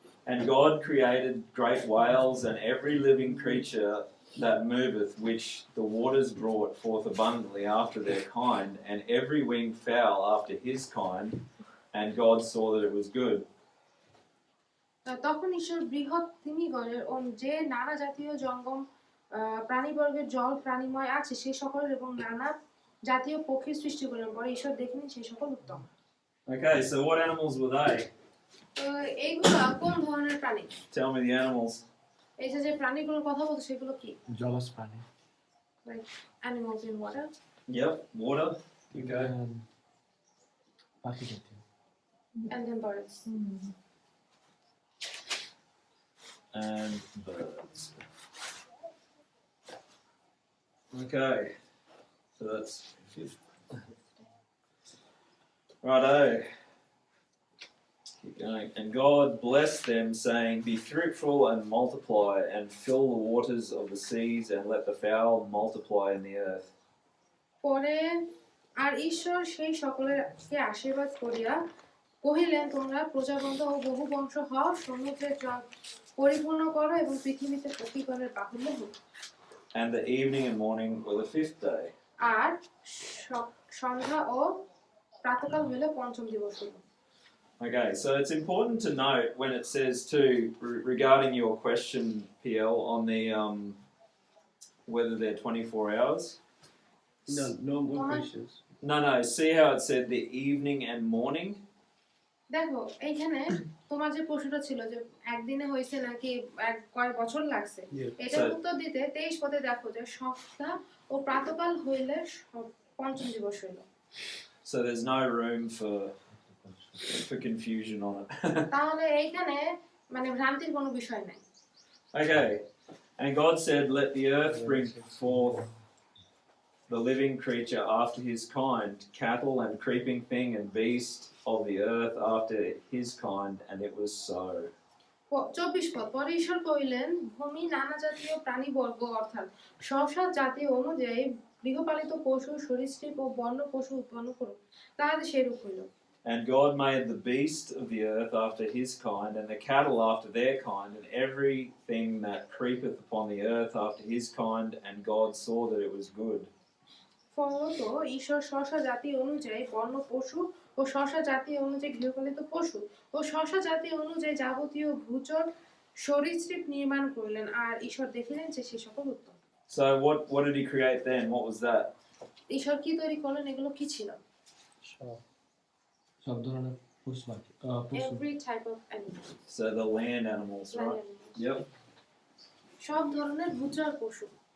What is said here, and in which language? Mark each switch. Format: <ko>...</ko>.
<en>And God created great whales and every living creature that moveth, which the waters brought forth abundantly after their kind, and every winged fowl after his kind. And God saw that it was good.</en> <bn>তখন ঈশ্বর বৃহৎ তিমিগণের যে নানা জাতীয় জঙ্গম প্রাণীবর্গের জল প্রাণীময় আছে সেই সকলের এবং নানা জাতীয় পক্ষীর সৃষ্টি করলেন। পরে ঈশ্বর দেখলেন সেই সকল উত্তম।</bn> <en>Okay, so what animals were they?</en> <bn>তো এইগুলো কোন ধরনের প্রাণী?</bn> <en>Tell me the animals.</en> <bn>এই যে যে প্রাণীগুলোর কথা বলতো সেগুলো কি? জলজ প্রাণী।</bn> <en>Like animals in water. Yep, water. Okay.</en> <bn>পাখি জাতীয়।</bn> <en>And then birds. And birds. Okay, so that's righto. Keep going. And God blessed them, saying, "Be fruitful and multiply, and fill the waters of the seas, and let the fowl multiply in the earth."</en> <bn>পরে আর ঈশ্বর সেই সকলেরকে আশীর্বাদ করিয়া কহিলেন, তোমরা প্রজাবন্ত ও বহু বংশ হও, সমুদ্রের জল পরিপূর্ণ করো এবং পৃথিবীতে পক্ষীগণের বাহুল্য হোক।</bn> <en>And the evening and morning were the fifth day.</en> <bn>আর সন্ধ্যা ও প্রাতঃকাল হইল পঞ্চম দিবস হইল।</bn> <en>Okay, so it's important to note when it says too regarding your question, PL, on the whether they're 24 hours. No more questions. No. See how it said the evening and morning.</en> <bn>দেখো এইখানে তোমার যে প্রশ্নটা ছিল যে একদিনে হয়েছে নাকি কয়েক বছর লাগছে, এটার উত্তর দিতে 23 পদে দেখো যে সন্ধ্যা ও প্রাতঃকাল হইলে পঞ্চম দিবস হইল।</bn> <en>So there's no room for confusion on it.</en> <bn>তাহলে এইখানে মানে ভ্রান্তির কোনো বিষয় নাই।</bn> <en>Okay, and God said, "Let the earth bring forth the living creature after his kind, cattle and creeping thing and beast of the earth after his kind," and it was so.</en> <bn>24 পদ, পরে ঈশ্বর কহিলেন, ভূমি নানা জাতীয় প্রাণীবর্গ অর্থাৎ সব জাতীয় অনুযায়ী গৃহপালিত পশু সরীসৃপ ও বন্য পশু উৎপন্ন করুক, তাহাদের সেরূপ হইল।</bn> <en>And God made the beast of the earth after his kind, and the cattle after their kind, and everything that creepeth upon the earth after his kind, and God saw that it was good.</en> <bn>ফলত ঈশ্বর জাতি অনুযায়ী বন্য পশু ও জাতি অনুযায়ী গৃহপালিত পশু ও জাতি অনুযায়ী যাবতীয় ভূচর সরীসৃপ নির্মাণ করলেন, আর ঈশ্বর দেখিলেন যে সে সকল উত্তম।</bn> <en>So what did he create then? What was that?</en> <bn>ঈশ্বর কি তৈরি করলেন? এগুলো কি ছিল? সব ধরনের পশু পাখি।</bn> <en>Every type of animal. So the land animals, Land right? animals. Yep.</en> <bn>সব ধরনের ভূচর পশু।</bn>